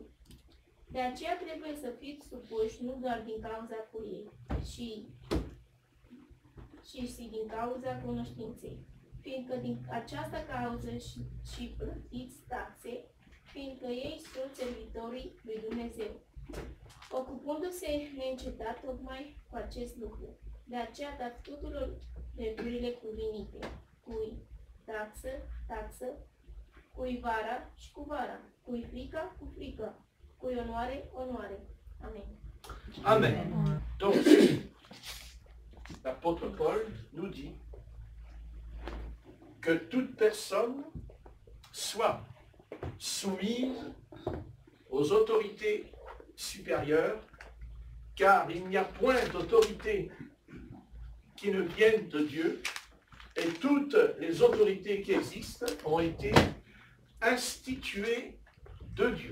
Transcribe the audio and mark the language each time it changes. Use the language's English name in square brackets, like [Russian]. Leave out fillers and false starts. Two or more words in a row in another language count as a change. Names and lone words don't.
[Romanian] De aceea trebuie să fiți supuși nu doar din cauza furiei, ci din cauza cunoștinței, fiindcă din această cauză și plătiți taxe, fiindcă ei sunt servitorii lui Dumnezeu, ocupându-se neîncetat tocmai cu acest lucru. De aceea dați tuturor drepturile cuvenite, cui taxă, cui vara și cu vara, cui frică, cu frică, cui onoare, onoare. Amen. Amen. [French] Donc, l'apôtre Paul nous dit que toute personne soit soumise aux autorités supérieures, car il n'y a point d'autorité qui ne vienne de Dieu, et toutes les autorités qui existent ont été instituées de Dieu.